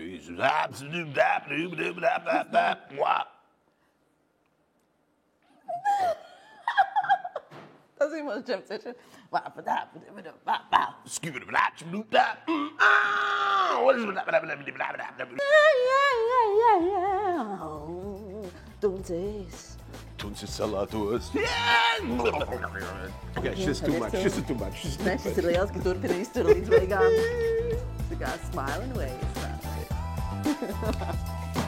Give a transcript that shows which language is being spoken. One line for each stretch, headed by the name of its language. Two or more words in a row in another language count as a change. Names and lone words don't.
Latvian: Tas ir mūsu
English: jam session.
Latvian: Tuncis. Tuncis salātos. Okay, šis ir
English: too much.
Latvian: Nē, šis ir liels, ka turpina iztur līdz beigām. Tā kā
English: smile and wave.